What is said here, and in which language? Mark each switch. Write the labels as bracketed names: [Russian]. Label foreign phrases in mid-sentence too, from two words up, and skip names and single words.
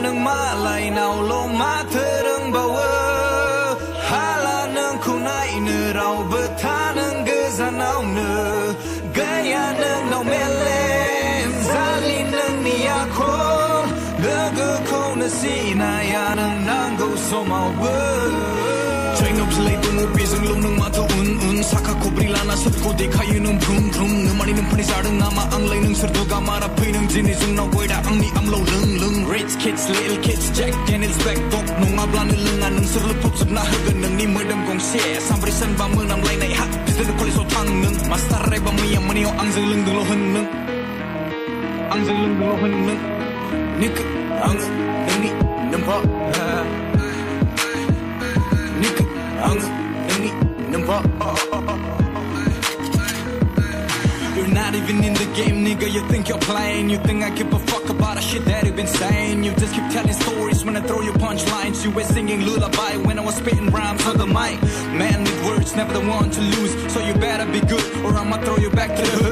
[Bodo] मालायनावल' माथो रोंबावो हाला नोंखौ नायनो रावबो था नों गोजानावनो गैया नोंनाव मेलेम जालि नोंनि आखल लोगोखौनो सिनाया नों नांगौ समावबो जायनाव बिलाइ दङ बेजोंल' नों माथो उन उन साखा खब्रै लाना सोरखौ देखायो नों भ्रुम भ्रुम नोमानि नोंफोरनि जादों नामा आंलाय नोंसोर दुगामारा फै नों दिनै जोंनाव गयदा आंनि आमलाव लों लों [English] rich kids little kids [Bodo] Jack Daniels black dog नङाब्लानो लोङा नोंसोर लोफबजोबना होगोन नोंनि मोदोम गंसे सानब्रै सानबा मोनामलायनाय हा बिदिनो कलेजाव थां नों मास्टार रायबा मैया मोनायाव आंजों लोंदोंल' होन नों आंजों लोंदोंल' होन नों निखो आङो नोंनि नोम्फा निखो आङो नोंनि नोम्फा [English] You're not even in the game, nigga. You think you're playing. You think I give a fuck about the shit that you've been saying. You just keep telling stories when I throw you punchlines. You were singing lullaby when I was spitting rhymes on the mic. Man with words, never the one to lose. So you better be good or I'ma throw you back to the hood.